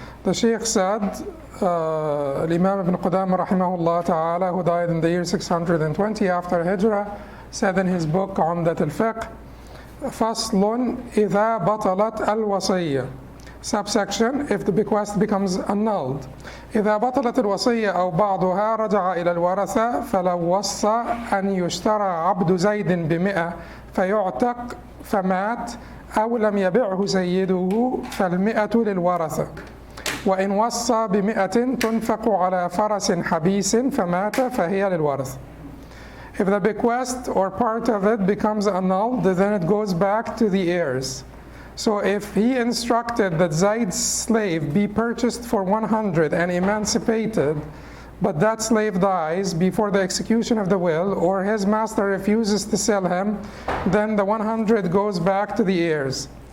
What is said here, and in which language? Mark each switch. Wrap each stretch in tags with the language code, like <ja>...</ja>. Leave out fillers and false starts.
<en>The Sheikh said, Imam ibn Qudamah rahimahullah ta'ala, who died in the year 620 after Hijrah, said in his book Umdat al-Fiqh,</en> <ar>فصل إذا بطلت الوصية.</ar> <en>Subsection, if the bequest becomes annulled.</en> <ar>إذا بطلت الوصية أو بعضها رجع إلى الورثة فلو وصى أن يشترى عبد زيد ب100 فيعتق فمات أو لم يبعه سيده فال100 للورثة وإن وصى ب100 تنفق على فرس حبيس فمات فهي للورثة.</ar> <en>If the bequest or part of it becomes annulled, then it goes back to the heirs. So if he instructed that Zayd's slave be purchased for 100 and emancipated, but that slave dies before the execution of the will, or his master refuses to sell him, then the 100 goes back to the heirs.</en>